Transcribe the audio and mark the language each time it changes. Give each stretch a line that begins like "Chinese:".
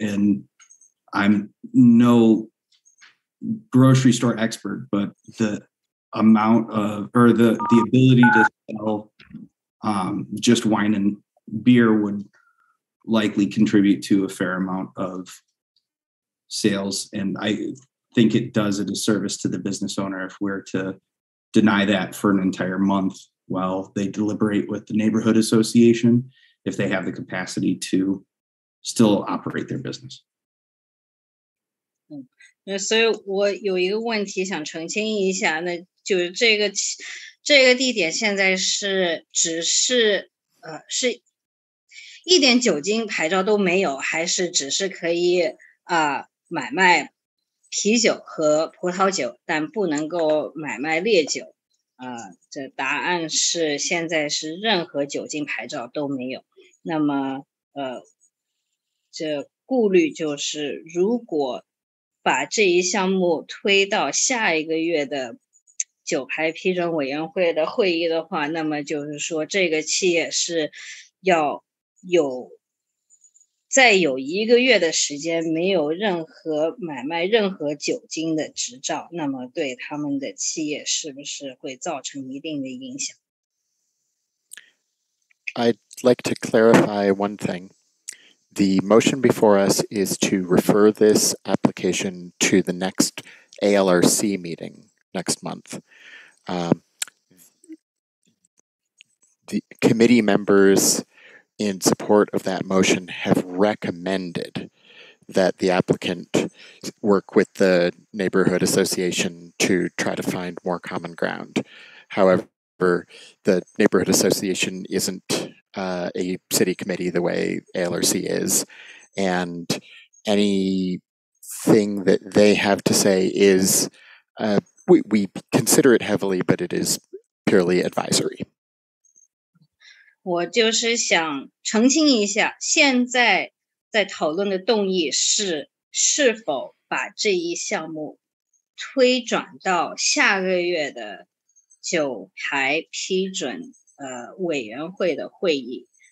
English: And I'm no grocery store expert, but the amount of, or the ability to sell just wine and beer would likely contribute to a fair amount of sales. And I think it does a disservice to the business owner if we're to deny that for an entire month while they deliberate with the neighborhood association, if they have the capacity to still operate their business.
Chinese: 所以我有一个问题想澄清一下，那就是这个地点现在只是是一点酒精牌照都没有，还是只是可以买卖啤酒和葡萄酒，但不能够买卖烈酒？这答案是现在是任何酒精牌照都没有。那么这顾虑就是，如果把这一项目推到下一个月的酒牌批准委员会的会议的话，那么就是说这个企业是要再有1个月的时间没有任何买卖任何酒精的执照，那么对他们的企业是不是会造成一定的影响？
English: I'd like to clarify one thing. The motion before us is to refer this application to the next ALRC meeting next month. The committee members in support of that motion have recommended that the applicant work with the neighborhood association to try to find more common ground. However, the neighborhood association isn't a city committee the way ALRC is, and anything that they have to say is, we consider it heavily, but it is purely advisory.
Chinese: 我就是想澄清一下，现在在讨论的动议是否把这一项目推转到下个月的9牌批准委员会的会议。